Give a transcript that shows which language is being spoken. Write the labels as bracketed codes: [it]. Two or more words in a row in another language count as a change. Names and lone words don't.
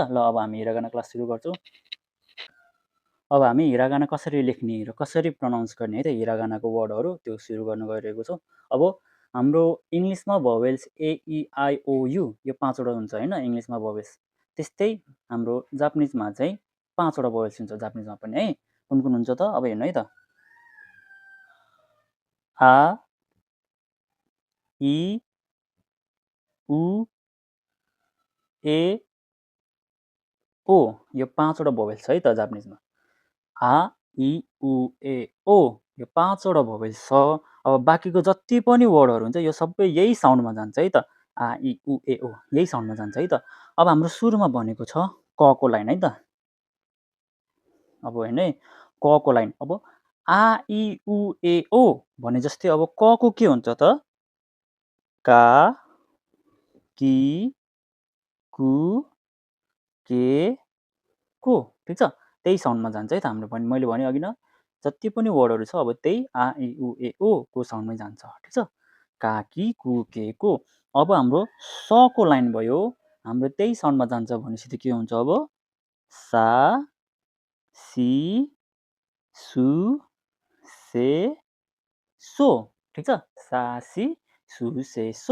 [ne] ल अब हामी हिरागाना क्लास सुरु गर्छौँ। अब हामी हिरागाना कसरी लेख्ने र कसरी प्रोनाउन्स गर्ने है त, हिरागानाको वर्डहरू त्यो सुरु गर्न गइरहेको छौँ। अब हाम्रो इङ्ग्लिसमा भोवेल्स AEIOU यो 5वटा हुन्छ होइन, इङ्ग्लिसमा भोवेल्स। त्यस्तै हाम्रो जापानिजमा चाहिँ 5वटा भोवेल्स हुन्छ, जापानिजमा पनि है। कुन कुन हुन्छ त, अब हेर्नु है त। [ja] あ、い、う、え、お, [ne] यो 5वटा भोवेल्स छ है त जापानिजमा। [ja] あ、い、う、え、お, [ne] यो 5वटा भोवेल्स छ। अब बाँकीको जति पनि वर्डहरू हुन्छ यो सबै यही साउन्डमा जान्छ है त। [ja] あ、い、う、え、お [ne] यही साउन्डमा जान्छ है त। अब हाम्रो सुरुमा भनेको छ क को लाइन है त। अब हेर्नु है, क को लाइन। अब [ja] あ、い、う、え、お [ne] भने जस्तै अब क को के हुन्छ त, [ja] か、き、く, け、こ. ठिक छ। [ne] त्यही साउन्डमा जान्छ है त हाम्रो पनि। मैले भने अघि न, जति पनि वर्डहरू छ अब त्यही [ja] あ、い、う、え、お [ne] को साउन्डमै जान्छ। ठिक छ। [ja] か、き、く, け、こ. [ne] अब हाम्रो स को लाइन भयो, हाम्रो त्यही साउन्डमा जान्छ भनेपछि के हुन्छ अब, [ja] さ、し、す、せ、そ. [ne] ठिक छ। [ja] さ、し、す、せ、そ.